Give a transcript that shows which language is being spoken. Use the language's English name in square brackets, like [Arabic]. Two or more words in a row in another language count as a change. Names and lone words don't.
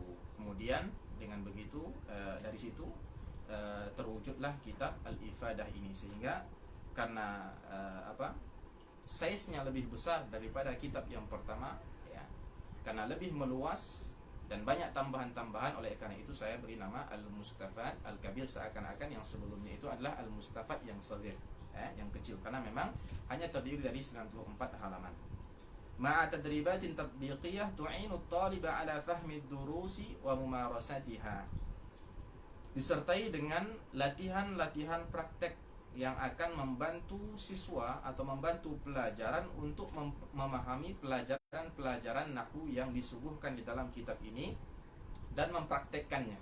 [Indonesian] Kemudian dengan begitu dari situ terwujudlah kitab Al-Ifadah ini, sehingga karena size-nya lebih besar daripada kitab yang pertama, ya, karena lebih meluas dan banyak tambahan-tambahan, oleh karena itu saya beri nama Al-Mustafad Al-Kabir, seakan-akan yang sebelumnya itu adalah Al-Mustafad yang saghir, yang kecil, karena memang hanya terdiri dari 94 halaman. [Arabic] مع تدريبات تطبيقية تعين الطالب على فهم الدروس وممارستها. [Indonesian] Disertai dengan latihan-latihan praktek yang akan membantu siswa atau membantu pelajaran untuk memahami pelajaran nahwu yang disuguhkan di dalam kitab ini dan mempraktekkannya.